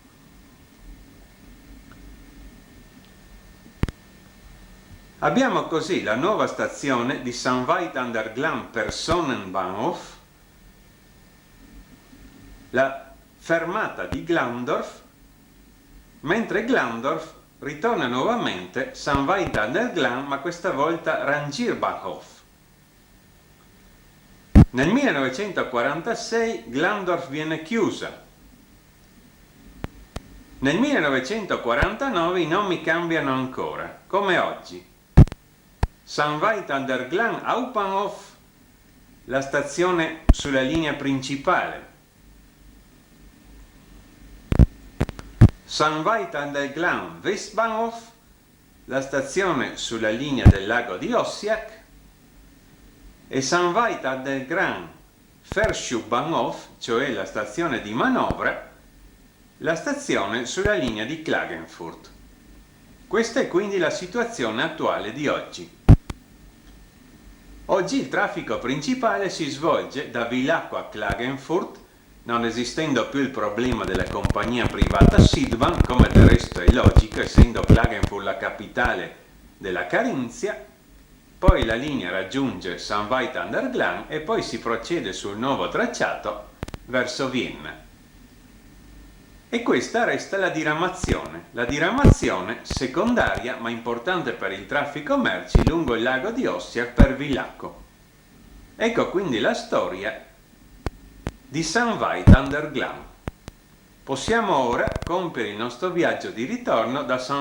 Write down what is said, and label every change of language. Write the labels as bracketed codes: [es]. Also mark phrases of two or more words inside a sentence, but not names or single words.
[it] Abbiamo così la nuova stazione di St. Veit an der Glan Personenbahnhof, la fermata di Glandorf, mentre Glandorf ritorna nuovamente St. Veit an der Glan, ma questa volta Rangierbahnhof. Nel 1946 Glandorf viene chiusa. Nel 1949 i nomi cambiano ancora, come oggi. St. Veit an der Glan Hauptbahnhof, la stazione sulla linea principale. St. Veit an der Glan Westbahnhof, la stazione sulla linea del lago di Ossiak, e St. Veit an der Glan Verschubbahnhof, cioè la stazione di manovra, la stazione sulla linea di Klagenfurt. Questa è quindi la situazione attuale di oggi. Oggi il traffico principale si svolge da Villacco a Klagenfurt, non esistendo più il problema della compagnia privata Südbahn, come del resto è logico, essendo Klagenfurt la capitale della Carinzia. Poi la linea raggiunge St. Veit an der Glan e poi si procede sul nuovo tracciato verso Vienna. E questa resta la diramazione secondaria ma importante per il traffico merci lungo il lago di Ossiak per Villacco. Ecco quindi la storia di St. Veit an der Glan. Possiamo ora compiere il nostro viaggio di ritorno da St.